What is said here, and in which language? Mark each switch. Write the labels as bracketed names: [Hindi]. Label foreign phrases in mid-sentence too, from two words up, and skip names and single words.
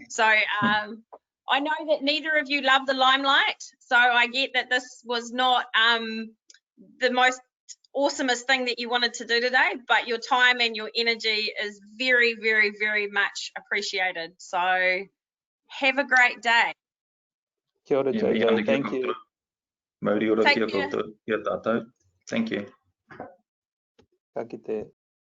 [English] So I know that neither of you love the limelight. So I get that this was not the most awesomest thing that you wanted to do today, but your time and your energy is very much appreciated. So have a great day. [Māori] Kia ora, [English] Jojo. Thank you. [Māori] Mauri ora kia koutou. Kia tātou. [English] Thank you. [Māori] Ka kite.